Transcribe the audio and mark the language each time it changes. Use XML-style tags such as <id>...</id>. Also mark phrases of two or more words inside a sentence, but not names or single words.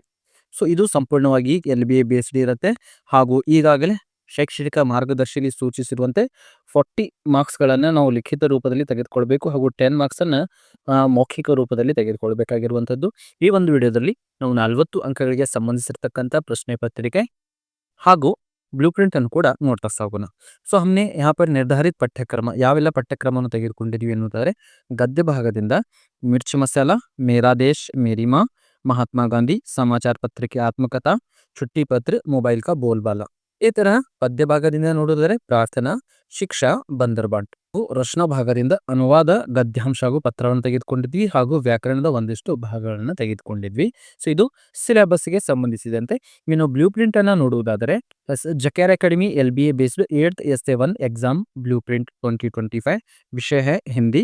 <kn>ಸೊ ಇದು ಸಂಪೂರ್ಣವಾಗಿ</kn> <en>LBA based</en> <kn>ಇರುತ್ತೆ ಹಾಗೂ ಈಗಾಗಲೇ ಶೈಕ್ಷಣಿಕ ಮಾರ್ಗದರ್ಶಿಯಲ್ಲಿ ಸೂಚಿಸಿರುವಂತೆ 40 ಮಾರ್ಕ್ಸ್ಗಳನ್ನು ನಾವು ಲಿಖಿತ ರೂಪದಲ್ಲಿ ತೆಗೆದುಕೊಳ್ಬೇಕು ಹಾಗೂ 10 ಮಾರ್ಕ್ಸನ್ನು ಮೌಖಿಕ ರೂಪದಲ್ಲಿ ತೆಗೆದುಕೊಳ್ಬೇಕಾಗಿರುವಂಥದ್ದು. ಈ ಒಂದು ವಿಡಿಯೋದಲ್ಲಿ ನಾವು 40 ಅಂಕಗಳಿಗೆ ಸಂಬಂಧಿಸಿರ್ತಕ್ಕಂಥ ಪ್ರಶ್ನೆ ಪತ್ರಿಕೆ ಹಾಗೂ</kn> <en>blue print</en> <kn>ಅನ್ನು ಕೂಡ ನೋಡ್ತಾ ಸಾಗೋಣ. ಸೊ</kn> <hi>हमने यहाँ पर निर्धारित</hi> <kn>ಪಠ್ಯಕ್ರಮ ಯಾವೆಲ್ಲ ಪಠ್ಯಕ್ರಮವನ್ನು ತೆಗೆದುಕೊಂಡಿದ್ದೀವಿ ಎನ್ನುವುದಾದರೆ ಗದ್ಯ ಭಾಗದಿಂದ ಮಿರ್ಚ್ ಮಸಾಲ, ಮೇರಾ ದೇಶ್ ಮೇರಿ ಮಾँ, ಮಹಾತ್ಮ ಗಾಂಧಿ, ಸಮಾಚಾರ ಪತ್ರಿಕೆ ಆತ್ಮಕಥಾ,</kn> <hi>छुट्टी पत्र, मोबाइल का बोलबाला.</hi> <kn>ಈ ತರ ಪದ್ಯ ಭಾಗದಿಂದ ನೋಡಿದರೆ ಪ್ರಾರ್ಥನಾ, ಶಿಕ್ಷಾ, ಬಂದರ್ಬಾಟ್. ರಚನಾ ಭಾಗದಿಂದ ಅನುವಾದ, ಗದ್ಯಾಂಶ ಹಾಗೂ ಪತ್ರವನ್ನು ತೆಗೆದುಕೊಂಡಿದ್ವಿ ಹಾಗೂ ವ್ಯಾಕರಣದ ಒಂದಿಷ್ಟು ಭಾಗಗಳನ್ನು ತೆಗೆದುಕೊಂಡಿದ್ವಿ. ಸೊ ಇದು ಸಿಲೆಬಸ್ಗೆ ಸಂಬಂಧಿಸಿದಂತೆ. ಇನ್ನು</kn> <en>blue print</en> <kn>ಅನ್ನ ನೋಡುವುದಾದರೆ ಜಕೇರ್ ಅಕಾಡೆಮಿ</kn> <en>LBA based 8th SA1 exam blue print 2025</en> <kn>ವಿಷಯ है ಹಿಂದಿ.</kn>